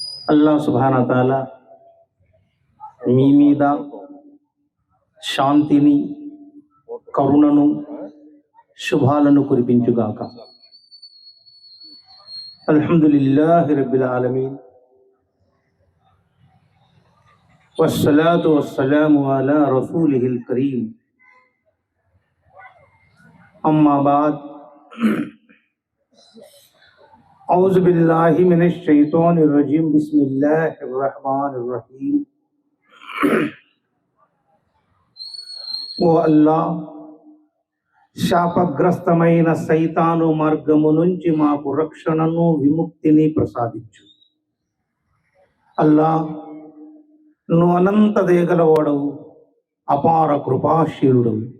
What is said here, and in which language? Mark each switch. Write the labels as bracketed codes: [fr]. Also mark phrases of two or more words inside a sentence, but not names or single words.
[ar] الله سبحانه و تعالى [te] మీ మీద శాంతిని, కరుణను, శుభాలను కురిపించుగాక. [ar] الحمد لله رب العالمين والصلاة والسلام على رسوله الكريم. أما بعد. أعوذ بالله من الشيطان الرجيم. بسم الله الرحمن الرحيم. [te] ఓ అల్లా, శాపగ్రస్తమైన సైతాను మార్గము నుంచి మాకు రక్షణను, విముక్తిని ప్రసాదించు. అల్లా, నువ్వు అనంత దేగలవాడవు, అపార కృపాశీలుడవు.